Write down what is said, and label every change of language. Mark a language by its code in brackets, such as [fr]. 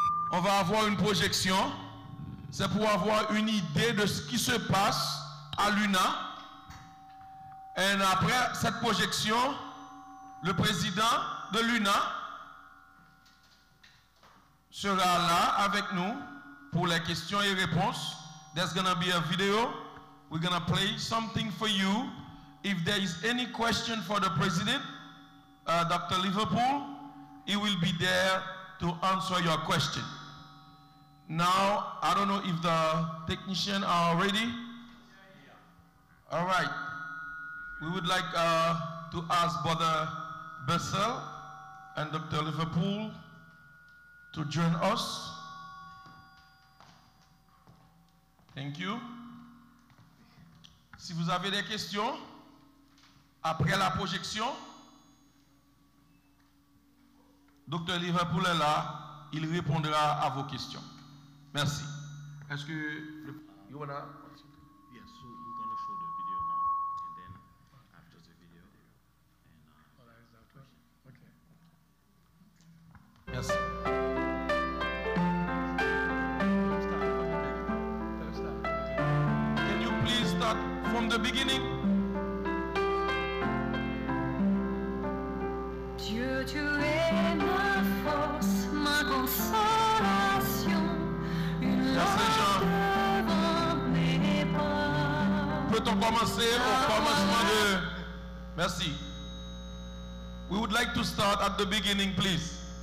[fr] On va avoir une projection. C'est pour avoir une idée de ce qui se passe à l'UNA. Et après cette projection, le président de l'UNA sera là avec nous pour les questions et réponses. [en] There's going to be a video. We're going to play something for you. If there is any question for the president, Dr. Liverpool, he will be there to answer your question. Now, I don't know if the technicians are ready. All right. We would like to ask Brother Bessel and Dr. Liverpool to join us. Thank you. [fr] Si vous avez des questions, après la projection, Dr. Liverpool est là, il répondra à vos questions. Merci. Est-ce que you wanna? [en] Yes, so we're going to show the video now, and then after the video, and [fr] Merci. [en] Can you please start from the beginning? [fr] Dieu, tu es ma force, ma consolation, une lampe devant mes pas. Peut-on commencer au commencement de... Merci. [en] We would like to start at the beginning, please.